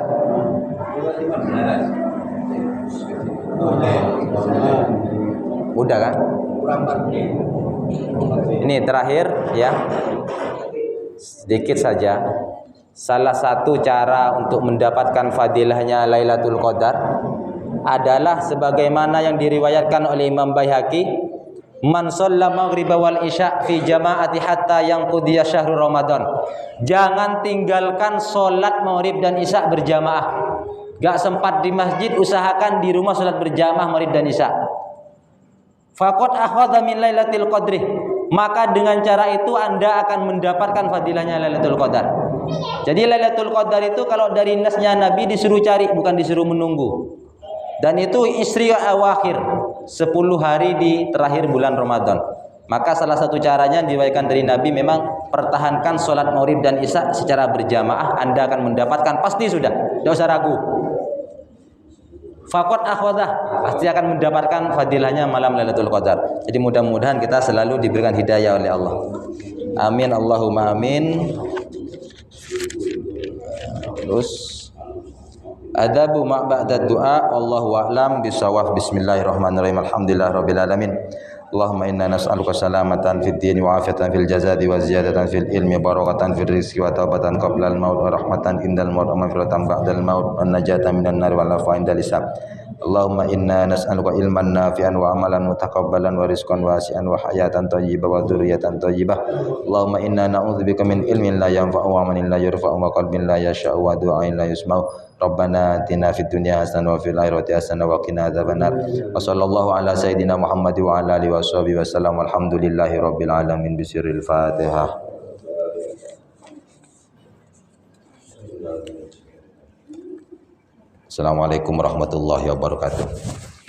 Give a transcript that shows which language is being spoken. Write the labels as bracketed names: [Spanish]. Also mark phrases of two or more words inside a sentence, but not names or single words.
[Indonesian] Udah kan? Ini terakhir ya. Sedikit saja. Salah satu cara untuk mendapatkan fadilahnya Lailatul Qadar adalah sebagaimana yang diriwayatkan oleh Imam Baihaqi, [Arabic] من صلى المغرب والعشاء في جماعة حتى ينقضي شهر رمضان. [Indonesian] Jangan tinggalkan salat maghrib dan isya berjamaah. Gak sempat di masjid, usahakan di rumah salat berjamaah maghrib dan isya. [Arabic] فقد أخذ من ليلة القدر. [Indonesian] Maka dengan cara itu Anda akan mendapatkan fadilahnya Lailatul Qadar. Jadi Lailatul Qadar itu kalau dari nasnya Nabi disuruh cari, bukan disuruh menunggu. Dan itu [Arabic] عشر الأواخر, [Indonesian] 10 hari di terakhir bulan Ramadan. Maka salah satu caranya diriwayatkan dari Nabi, memang pertahankan sholat maghrib dan isya secara berjamaah, Anda akan mendapatkan, pasti sudah, tidak usah ragu. [Arabic] فقد أخذه, [Indonesian] pasti akan mendapatkan fadilahnya malam Lailatul Qadar. Jadi mudah-mudahan kita selalu diberikan hidayah oleh Allah. [Arabic] آمين، اللهم آمين. Terus آداب ما بعد الدعاء, والله أعلم بالصواب. بسم الله الرحمن الرحيم. الحمد لله رب العالمين. اللهم إنا نسألك سلامة في الدين وعافية في الجسد وزيادة في العلم وبركة في الرزق وتوبة قبل الموت ورحمة عند الموت ومغفرة بعد الموت ونجاة من النار والعفو عند الحساب. اللهم إنا نسألك علما نافعا وعملا متقبلا ورزقا واسعا وحياة طيبة وذرية طيبة. اللهم إنا نعوذ بك من علم لا ينفع وعمل لا يرفع وقلب لا يخشع ودعاء لا يسمع. ربنا آتنا في الدنيا حسنة وفي الآخرة حسنة وقنا عذاب النار. وصلى الله على سيدنا محمد وعلى آله وصحبه وسلم. الحمد لله رب العالمين. بسر الفاتحة. السلام عليكم ورحمة الله وبركاته.